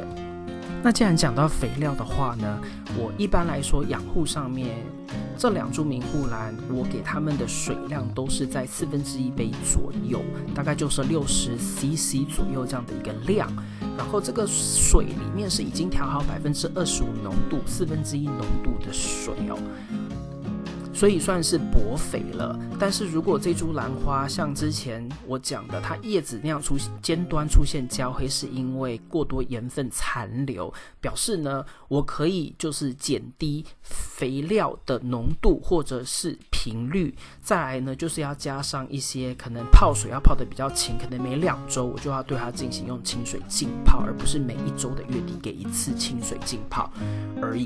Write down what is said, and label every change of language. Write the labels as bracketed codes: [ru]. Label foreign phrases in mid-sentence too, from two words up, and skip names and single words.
[zh] 那既然講到肥料的話呢，我一般來說養護上面這2株明護蘭，我給它們的水量都是在1/4杯左右，大概就是60cc 左右這樣的一個量。然後這個水裡面是已經調好25%濃度，1/4濃度的水哦。所以算是薄肥了，但是如果這株蘭花像之前我講的，它葉子那樣尖端出現焦黑，是因為過多鹽分殘留，表示呢，我可以就是減低肥料的濃度或者是頻率，再來呢，就是要加上一些可能泡水要泡得比較勤，可能每2周我就要對它進行用清水浸泡，而不是每1周的月底給1次清水浸泡而已。